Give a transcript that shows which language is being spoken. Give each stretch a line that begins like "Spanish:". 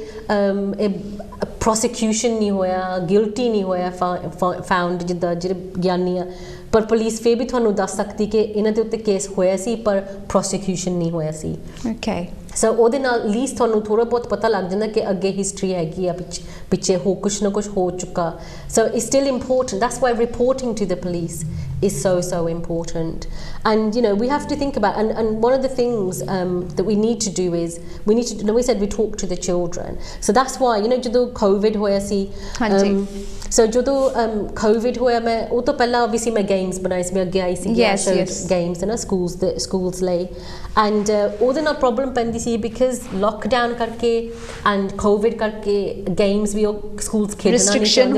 Punjabi: Prosecution ਨਹੀਂ ਹੋਇਆ guilty ਨਹੀਂ ਹੋਇਆ ਫਾਊਂਡ ਜਿੱਦਾਂ ਜਿਹੜੇ ਗਿਆਨੀ ਆ ਪਰ ਪੁਲਿਸ ਫਿਰ ਵੀ ਤੁਹਾਨੂੰ ਦੱਸ ਸਕਦੀ ਕਿ ਇਹਨਾਂ ਦੇ ਉੱਤੇ ਕੇਸ ਹੋਇਆ ਸੀ ਪਰ ਪ੍ਰੋਸੀਕਿਊਸ਼ਨ ਨਹੀਂ ਹੋਇਆ ਸੀ। ਓਕੇ ਸੋ ਉਹਦੇ ਨਾਲ ਲੀਸਟ ਤੁਹਾਨੂੰ ਥੋੜਾ ਬਹੁਤ ਪਤਾ ਲੱਗ ਜਾਂਦਾ ਕਿ ਅੱਗੇ ਹਿਸਟਰੀ ਹੈਗੀ ਆ ਪਿੱਛੇ ਕੁਛ ਨਾ ਕੁਛ ਹੋ ਚੁੱਕਾ।
English: So it's still important that's why reporting to the police is so important. And you know, we have to think about, and one of the things that we need to do is we said we talk to the children. So that's why, you know,
Punjabi: ਜਦੋਂ COVID ਹੋਇਆ ਸੀ, so ਜਦੋਂ COVID ਹੋਇਆ, ਮੈਂ ਉਹ ਤੋਂ ਪਹਿਲਾਂ obviously ਮੈਂ games ਬਣਾਈ ਸੀ, ਮੈਂ ਅੱਗੇ ਆਈ ਸੀ games ਹੈ ਨਾ schools ਲਈ, and ਉਹਦੇ ਨਾਲ problem ਪੈਂਦੀ ਸੀ because lockdown ਕਰਕੇ and COVID ਕਰਕੇ games ਵੀ ਉਹ schools ਖੇਡਣਾ ਨਹੀਂ ਚਾਹੁੰਦੇ,